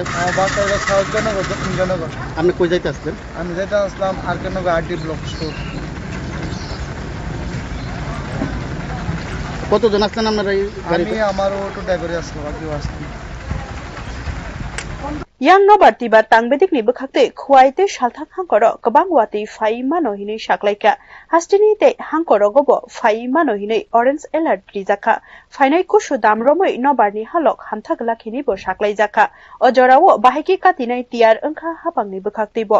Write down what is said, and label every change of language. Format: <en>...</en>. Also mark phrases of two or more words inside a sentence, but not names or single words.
<bn>আমার বাসা হলো সাউথজনগর দক্ষিণজনগর। আপনি কই যাইতে আসলেন? আমি যাইতে আসলাম আরকেনগর</bn> <en>RD block store.</en> <bn>কতজন আসলেন আপনারা এই গাড়িতে? আমি আমার অটো ড্রাইভারে আসলাম, আর কেউ আসলাম।</bn> <trp>yang nobar tiba tangbedik ni bekhakte khwaite salthak hangkoro kabang wati fai mano hinui saklaika hastini te hangkoro gobo fai mano hinui</trp> <en>orange alert</en> <trp>rijaka fainai kushu damromoi nobar ni halok hamthak lakhini bo saklaijaka ojorawo bahiki katinai tiar angkha hapang ni bekhakte bo</trp>